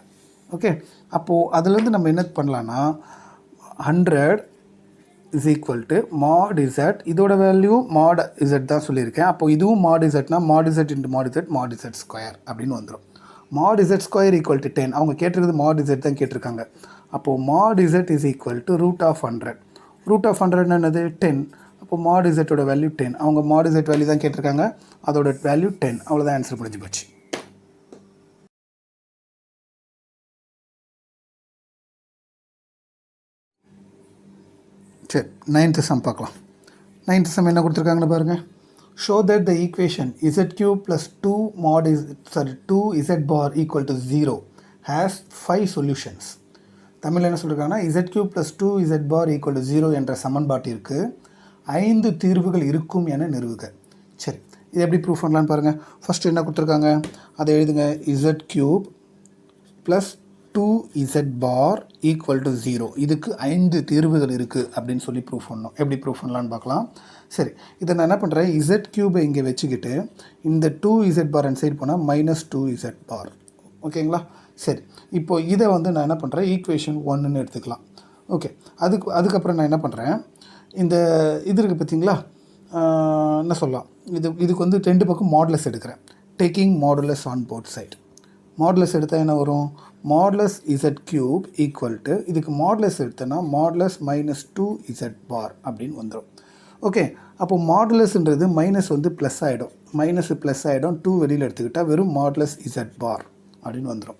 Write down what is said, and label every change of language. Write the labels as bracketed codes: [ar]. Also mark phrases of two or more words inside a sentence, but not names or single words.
[ta] ஓகே, அப்போது அதுலேருந்து நம்ம என்ன பண்ணலான்னா 100 [en] is equal to mod z, [ta] இதோட வேல்யூ mod z தான் சொல்லியிருக்கேன். அப்போது இதுவும் mod zனா [en] mod z into mod z square [ta] அப்படின்னு வந்துடும். [en] mod z square equal to 10, [ta] அவங்க கேட்டிருக்கிறது mod z தான் கேட்டிருக்காங்க. அப்போது [en] mod z is equal to root of 100. root of 100 [ta] என்னது 10. அப்போது [en] mod z value [ta] 10, அவங்க [en] mod z value [ta] தான் கேட்டிருக்காங்க, அதோட வேல்யூ 10. அவ்வளோதான் ஆன்சர் முடிஞ்சு போச்சு. சரி, [en] 9th sum [ta] பார்க்கலாம். [en] 9th sum [ta] என்ன கொடுத்துருக்காங்கன்னு பாருங்கள். [en] Show that the equation z³ + 2z bar equal to 0 has 5 solutions. [ta] தமிழில் என்ன சொல்லியிருக்காங்கன்னா, [en] z³ + 2z bar equal to 0 [ta] என்ற சமன்பாட்டிற்கு 5 தீர்வுகள் இருக்கும் என நிறுவுக. சரி, இது எப்படி ப்ரூஃப் பண்ணலான்னு பாருங்கள். ஃபஸ்ட்டு என்ன கொடுத்துருக்காங்க, அதை எழுதுங்க. [en] z³ + 2z bar equal to 0, [ta] இதுக்கு 5 தீர்வுகள் இருக்குது அப்படின்னு சொல்லி ப்ரூஃப் பண்ணணும். எப்படி ப்ரூஃப் பண்ணலான்னு பார்க்கலாம். சரி, இதை நான் என்ன பண்ணுறேன், z³ இங்கே வச்சுக்கிட்டு இந்த 2z bar அந்த சைடு போனால் -2z bar. ஓகேங்களா? சரி, இப்போது இதை வந்து நான் என்ன பண்ணுறேன், ஈக்குவேஷன் 1ன்னு எடுத்துக்கலாம். ஓகே, அதுக்கப்புறம் நான் என்ன பண்ணுறேன், இந்த இது இருக்குது பார்த்தீங்களா, என்ன சொல்லலாம், இதுக்கு வந்து 2 பக்கம் மாடுலஸ் எடுக்கிறேன். [en] Taking modulus on both side. [ta] மாடுலஸ் எடுத்தால் என்ன வரும், [en] modulus z³ equal to, [ta] இதுக்கு மாடுலஸ் எடுத்தோன்னா [en] modulus -2z bar [ta] அப்படின்னு வந்துடும். ஓகே, அப்போது மாடுலஸ்ன்றது மைனஸ் வந்து ப்ளஸ் ஆகிடும், மைனஸ் ப்ளஸ் ஆகிடும், 2 வெளியில் எடுத்துக்கிட்டால் வெறும் [en] modulus z bar [ta] அப்படின்னு வந்துடும்.